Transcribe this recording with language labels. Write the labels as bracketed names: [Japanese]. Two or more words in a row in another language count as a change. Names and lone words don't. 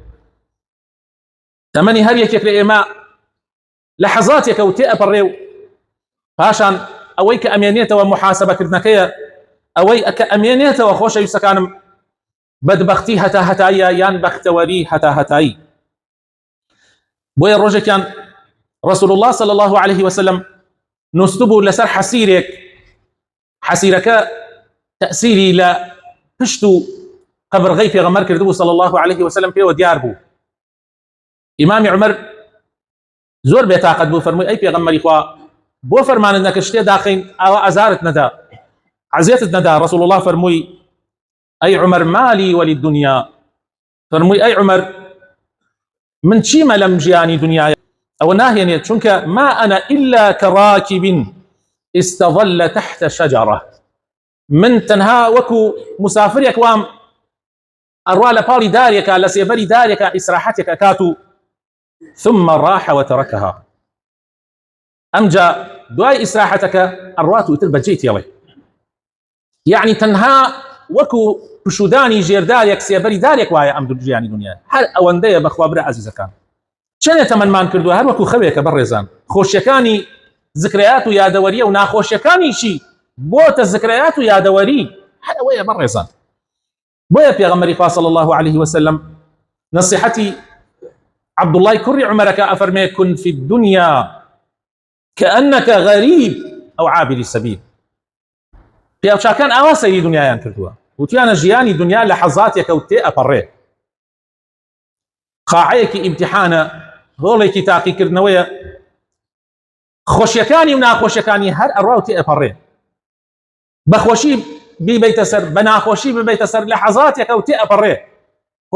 [Central Kurdish] تەمەنی هەر یەکێک لە ئێمە لەحەزاتێکە و تێئەپەڕێ و پاشان ئەوەی کە ئەمێنێتەوە محاسەبەکردنەکەیە، ئەوەی کە ئەمێنێتەوە خۆشەویستەکانم بەدبەختی هەتا هەتاییە یان بەختەوەری هەتا هەتایی. بۆیە ڕۆژێکیان [Arabic] رسول الله صلى الله عليه وسلم [Central Kurdish] نووسبوو لەسەر حەسیرێک، حەسیرەکە تەأسیری لە پشت و قەبرغەی پێغەمبەر کردبوو [Arabic] صلى الله عليه وسلم [Central Kurdish] پێوە دیار بوو. ئیمامی عومەر زۆر بێتاقەت بوو، فەرمووی ئەی پێغەمبەری خوا بۆ فەرمانت نەکرد شتێ داخەین ئاوا ئازارت نەدا، عەزیەتت نەدا. رسول الله فەرمووی ئەی عومەر [Arabic] مالی وەلی دنیا، [Central Kurdish] فەرمووی ئەی عومەر من چیمە لەم ژیانی دنیاە ئەوە ناهێنێت، چونکە [Arabic] ما ئەنە ئیلا کەڕاکب استظل تحت شجرة، [Central Kurdish] من تەنها وەکو مسافرێک وام ئەڕوا لە پاڵی دارێکە لە سێبەری دارێکە ئیسراحەتێک ئەکات [Arabic] و ثم راح وتركها، [Central Kurdish] ئەمجا دوای ئیسراحەتەکە ئەڕوات و تر بەجێی تێڵێ. یعنی تەنها وەکو پشودانی ژێردارێک سێبەری دارێک وایە ئەم ژیانی دنیا. هەر ئەوەندەیە بەخوا برا عەزیزەکان. چەندێک تەمەنمان کردووە هەر وەکو خەوێکە بەڕێزان، خۆشیەکانی ذکرەیات و یادەوەریە و ناخۆشیەکانیشی بۆتە ذکرەیات و یادەوەری، هەر ئەوەیە بەڕێزان. بۆیە پێغەمبەری خوا [Arabic] صلی الله عليه وسلم [Central Kurdish] نصيحەتی عەبدوڵڵای کوڕی عومەرەکە ئەفەرمێ [Arabic] كن في الدنيا كأنك غريب أو عابر السبيل. [Central Kurdish] پیاوچاکان ئاوا سەیری دنیایان کردووە، وتیانە ژیانی دنیا لە حەزاتێکە و تێئەپەڕێ، قاعەیەکی ئیمتیحانە، هۆڵێکی تاقیکردنەوەیە، خۆشیەکانی و ناخۆشیەکانی هەر ئەڕوا و تێئەپەڕێ. بەخۆشی بیبەیتە سەر، بە ناخۆشی ببەیتە سەر، لە حەزاتێکە و تێئەپەڕێ.